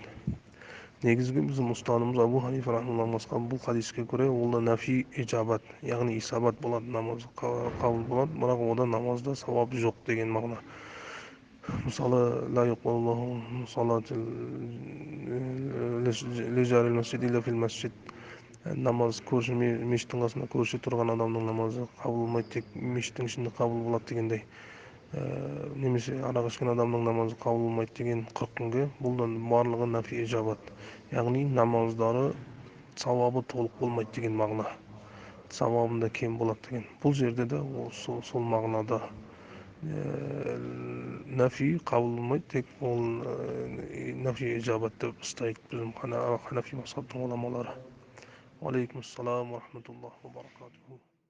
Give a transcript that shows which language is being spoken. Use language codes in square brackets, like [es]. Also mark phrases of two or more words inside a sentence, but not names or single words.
[kk] Негізгі біздің ұстанымыз Абу Ханифа рахимахуллахтан басқа бұл хадиске көре ол да [ar] نفي إجابة, [kk] яғни исабат болады, намаз қабыл болады, бірақ ода намазда сауап жоқ деген мағына. [ar] Мысалы, لا يقبل الله صلاة لجار المسجد إلا في المسجد. [kk] Намаз көрші мешіттің қасында көрші тұрған адамның намазы қабыл болмайды, тек мешіттің ішінде қабыл болады дегендей. Немесе арақ ішкен адамның намазы қабыл болмайды деген 40 күнге, бұл да барлығы [ar] نفي إجابة, [kk] яғни намаздары сауабы толық болмайды деген мағына, сауабында кем болады деген. Бұл жерде де сол мағынада нафи қабыл болмайды, тек ол [ar] نفي إجابة [kk] деп ұстайды біздің ханафи мазхабтың ғұламалары. [ar] عليكم السلام ورحمة الله وبركاته.